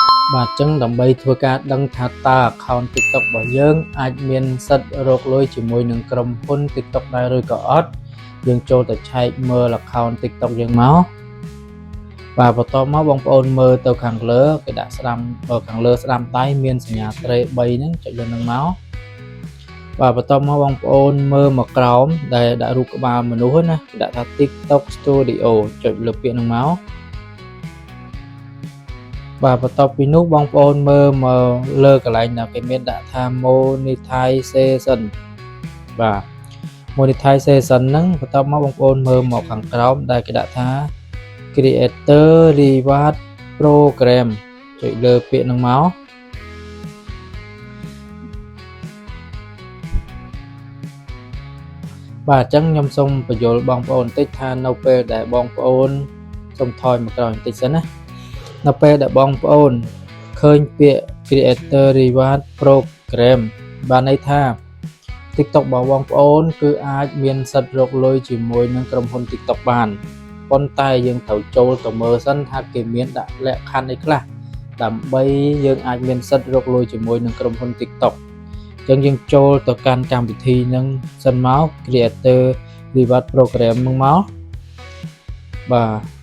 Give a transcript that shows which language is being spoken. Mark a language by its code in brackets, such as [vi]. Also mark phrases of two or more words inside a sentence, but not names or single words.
[km] បាទចឹងដើម្បីធ្វើការដឹងថាតើ account TikTok របស់យើងអាចមានសិទ្ធិរកលុយជាមួយនឹងក្រុមហ៊ុន TikTok ដែរឬក៏អត់យើងចូលទៅឆែកមើល account TikTok យើងមកបាទបន្ទាប់មកបងប្អូនមើលទៅខាងលើគេដាក់ស្ដាំខាងលើស្ដាំដៃមានសញ្ញាត្រេ3ហ្នឹងចុចលើហ្នឹងមកបាទបន្ទាប់មកបងប្អូនមើលមកក្រោមដែលដាក់រូបក្បាលមនុស្សណាគេដាក់ថា TikTok Studio ចុចលើពាក្យហ្នឹងមក បាទបន្ទាប់ពីនោះបងប្អូនមើលមកលើកន្លែងដែលគេមានដាក់ថា monetization បាទ monetization ហ្នឹងបន្ទាប់មកបងប្អូនមើលមកខាងក្រោមដែលគេដាក់ថា [en] creator reward program [km] ចុចលើពាក្យហ្នឹងមក បាទអញ្ចឹងខ្ញុំសូមបញ្យល់បងប្អូនបន្តិចថានៅពេលដែលបងប្អូនសូមថយមកក្រោយបន្តិចសិនណានៅពេល ដែលបងប្អូនឃើញពាក្យ [en] creator reward program [km] បានន័យថា TikTok របស់បងប្អូនគឺអាចមានសិទ្ធិរកលុយជាមួយនឹងក្រុមហ៊ុន TikTok បានប៉ុន្តែយើងត្រូវចូលទៅមើលសិនថាគេមានដាក់លក្ខខណ្ឌអីខ្លះដើម្បីយើងអាចមានសិទ្ធិរកលុយជាមួយនឹងក្រុមហ៊ុន TikTok អញ្ចឹងយើងចូលទៅកាន់កម្មវិធីនឹងសិនមក [en] Creator Reward Program [km] ហ្នឹងមកបាទ